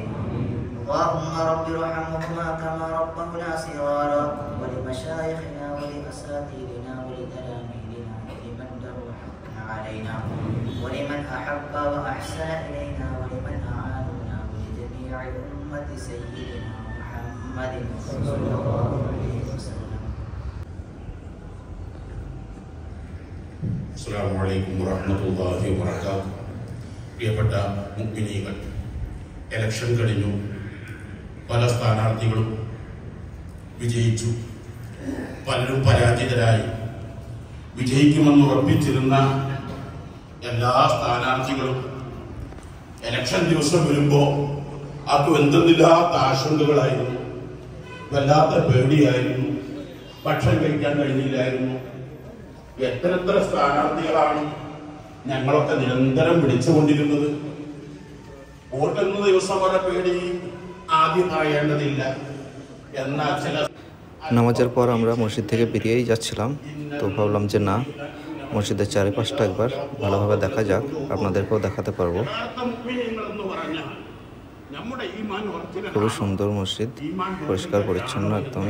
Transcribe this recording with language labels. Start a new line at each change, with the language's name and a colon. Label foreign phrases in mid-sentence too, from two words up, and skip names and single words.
Arabic: اللهم رب ارحمهما كما ربونا صغارا، ولمشايخنا ولأساتذتنا ولتلاميذنا ولمن در حقنا علينا ولمن أحب وأحسن إلينا ولمن أعاننا ولجميع أمة سيدنا محمد صلى الله عليه وسلم. السلام عليكم ورحمة الله وبركاته.
Malayalam: പ്രിയപ്പെട്ട മുഅ്മിനീങ്ങൾ, ഇലക്ഷൻ കഴിഞ്ഞു. പല സ്ഥാനാർത്ഥികളും വിജയിച്ചു, പലരും പരാജിതരായി. വിജയിക്കുമെന്ന് ഉറപ്പിച്ചിരുന്ന എല്ലാ സ്ഥാനാർത്ഥികളും ഇലക്ഷൻ ദിവസം വരുമ്പോൾ അത് എന്തെന്നില്ലാത്ത ആശങ്കകളായിരുന്നു, വല്ലാത്ത പേടിയായിരുന്നു, ഭക്ഷണം കഴിക്കാൻ കഴിഞ്ഞില്ലായിരുന്നു. എത്ര സ്ഥാനാർത്ഥികളാണ് ഞങ്ങളൊക്കെ നിരന്തരം വിളിച്ചുകൊണ്ടിരുന്നത്. വോട്ടെന്ന ദിവസം വരെ പേടി ആദ്യം പറയേണ്ടതില്ല. എന്നാൽ ചില
Bangla: নামাজের পর আমরা মসজিদ থেকে বেরিয়েই যাচ্ছিলাম, তো ভাবলাম যে না, মসজিদের চারিপাশটা একবার ভালোভাবে দেখা যাক, আপনাদেরকেও দেখাতে পারবো। খুবই সুন্দর মসজিদ, পরিষ্কার পরিচ্ছন্ন একদমই।